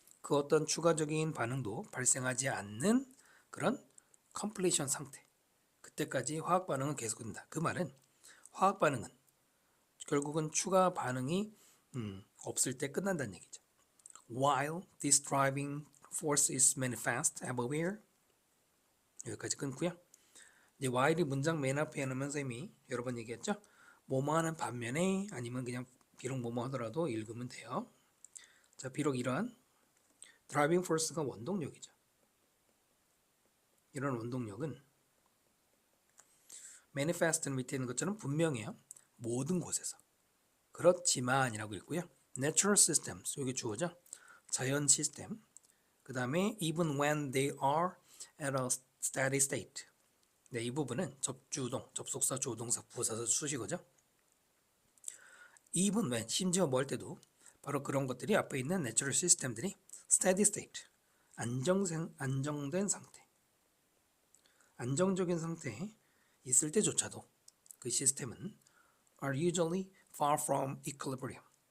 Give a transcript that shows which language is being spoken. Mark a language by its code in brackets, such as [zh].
[ko] 그 어떤 추가적인 반응도 발생하지 않는 그런 completion 상태. 그때까지 화학 반응은 계속된다. 그 말은 화학 반응은 결국은 추가 반응이 없을 때 끝난다는 얘기죠. [en] While this driving force is manifest everywhere. [ko] 여기까지 끊고요. 이제 while이 문장 맨 앞에 해놓으면서 이미 여러 번 얘기했죠. 뭐뭐 하는 반면에 아니면 그냥 비록 뭐뭐 하더라도 읽으면 돼요. 자, 비록 이러한 driving force가 원동력이죠. 이런 원동력은 manifest는 밑에 있는 것처럼 분명해요. 모든 곳에서. 그렇지만이라고 읽고요. [en] natural systems, [ko] 여기 주어죠. 자연 시스템. [en] 그 다음에 even when they are at a steady state. [ko] 네, 이 부분은 접주동, 접속사, 조동사, 부사사, 수식어죠. even when, 심지어 뭐 할 때도 바로 그런 것들이 앞에 있는 natural system들이 steady state, 안정된 상태, 안정적인 상태에 있을 때조차도 그 시스템은 [en] are usually far from equilibrium.